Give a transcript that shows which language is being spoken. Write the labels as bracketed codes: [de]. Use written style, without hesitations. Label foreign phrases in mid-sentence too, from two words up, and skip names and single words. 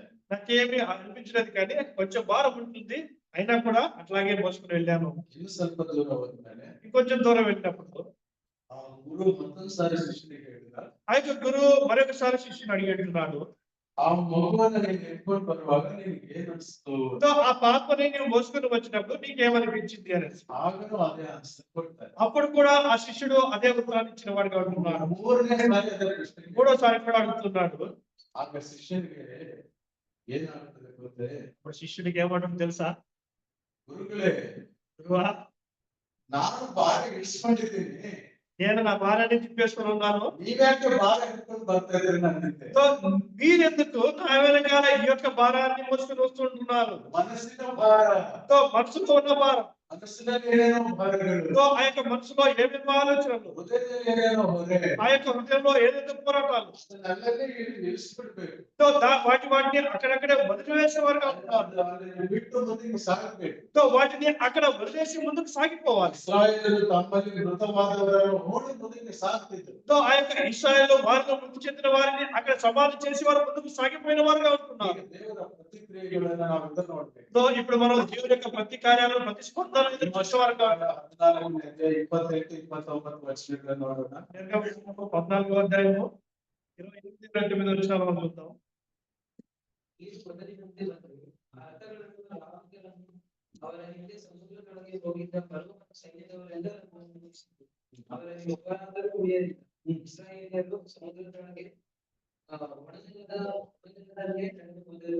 [te] నాకేమి అనిపించలేదు కానీ కొంచెం భారం ఉంటుంది, అయినా కూడా అట్లాగే మోసుకుని వెళ్ళాను. [kn] ಇನ್ನು ಸ್ವಲ್ಪ ದೂರ ಹೋದ್ಮೇಲೆ [te] ఇంకొంచెం దూరం వెళ్ళినప్పుడు [kn] ಆ ಗುರು ಮತ್ತೊಂದ್ಸಾರಿ ಶಿಷ್ಯನಿಗೆ ಹೇಳಿದ, [te] ఆ యొక్క గురువు మరొకసారి శిష్యుని అడిగేట్టున్నాడు, [kn] ಆ ಮಗುವನ್ನ ನೀನು ಎತ್ಕೊಂಡು ಬರುವಾಗ ನಿನಗೆ ಏನ್ ಅನಿಸ್ತು? [te] ఆ పాపని నువ్వు మోసుకుని వచ్చినప్పుడు నీకేమనిపించింది అనేసి. [kn] ಆಗಲೂ ಅದೇ ಆನ್ಸರ್ ಕೊಡ್ತಾರೆ. [te] అప్పుడు కూడా ఆ శిష్యుడు అదే ఉత్తరాన్ని ఇచ్చిన వాడిగా ఉంటున్నాడు. [kn] ಮೂರನೇ ಸಾರಿ ಅದೇ ಪ್ರಶ್ನೆ. [te] మూడోసారి కూడా అడుగుతున్నాడు. [kn] ಆಗ ಶಿಷ್ಯನಿಗೆ ಏನಾಗ್ತದೆ ಗೊತ್ತೇ? [te] ఇప్పుడు శిష్యుడికి ఏమంటుంది తెలుసా? [kn] ಗುರುಗಳೇ, [te] గురువా, [kn] ನಾನು ಭಾರ ಇಳಿಸ್ಕೊಂಡಿದ್ದೀನಿ, [te] నేను నా భార్యని తిప్పేసుకుని ఉన్నాను. [kn] ನೀವ್ಯಾಕೆ ಭಾರ ಹಿಡ್ಕೊಂಡು ಬರ್ತಾ ಇದ್ದೀರಿ ನನ್ನಂತೆ? [te] మీరెందుకు నా వెనకాల ఈ యొక్క భారాన్ని మోసుకొని వస్తుంటున్నారు? [kn] ಮನಸ್ಸಿನ ಭಾರ, [te] మనసులో ఉన్న భారం, [kn] ಮನಸ್ಸಿನಲ್ಲಿ ಏನೇನೋ ಭಾರಗಳು, [te] ఆ యొక్క మనసులో ఏమేమో ఆలోచనలు, [kn] ಹೃದಯದಲ್ಲಿ ಏನೇನೋ ಹೊರೆ, [te] ఆ యొక్క హృదయంలో ఏదైతే పోరాటాలు, [kn] ಅದನ್ನೆಲ್ಲೇ ಇಳಿಸ್ಬಿಡ್ಬೇಕು. [te] వాటిని అక్కడక్కడే వదిలివేసేవారుగా ఉంటున్నారు. [kn] ಅದನ್ನ ಬಿಟ್ಟು ಮುಂದಕ್ಕೆ ಸಾಗಬೇಕು. [te] వాటిని అక్కడ వదిలేసి ముందుకు సాగిపోవాలి. [kn] ಇಸ್ರಾಯೇಲರು ತಮ್ಮಲ್ಲಿ ಮೃತವಾದವರನ್ನು ಹೂಡಿ ಮುಂದಕ್ಕೆ ಸಾಗ್ತಿದ್ರು. [te] ఆ యొక్క ఇశ్రాయేలు వారిలో మృతి చెందిన వారిని అక్కడ సమాధి చేసి వారు ముందుకు సాగిపోయిన వారుగా ఉంటున్నారు. [kn] ಈಗ ದೇವರ ಪ್ರತಿಕ್ರಿಯೆಗಳನ್ನ ನಾವು ಇದನ್ನು ನೋಡ್ಬೇಕು. [te] ఇప్పుడు మనం దేవుడి యొక్క ప్రతి కార్యాలను ప్రతిస్పందన ఎదురు చూసేవారుగా ఉంటున్నాం. [kn] 14ನೇ ಅಧ್ಯಾಯ 28-29 ವಚನಗಳನ್ನು ನೋಡೋಣ. [te] 14వ అధ్యాయము 28-29 వచనాలు మనం చూద్దాం. [kn] ಈ ಮೊದಲಿನಂತೆ ಬಂದರು. ಆ ರಥಗಳನ್ನು ರಥಗಳನ್ನು ಅವರ ಹಿಂದೆ ಸಮುದ್ರದೊಳಗೆ ಹೋಗಿದ್ದ ಪರ್ವತ ಸೈನ್ಯದವರೆಲ್ಲರನ್ನು ಮುಗಿಸಿದರು. ಅವರಲ್ಲಿ ಒಬ್ಬರಾದರೂ ಉಳಿಯಲಿಲ್ಲ. ಇಸ್ರಾಯೇಲ್ಯರು ಸಮುದ್ರದೊಳಗೆ ಒಣಗಿದ ಅದರಲ್ಲೇ ನಡೆದು ಹೋದರು.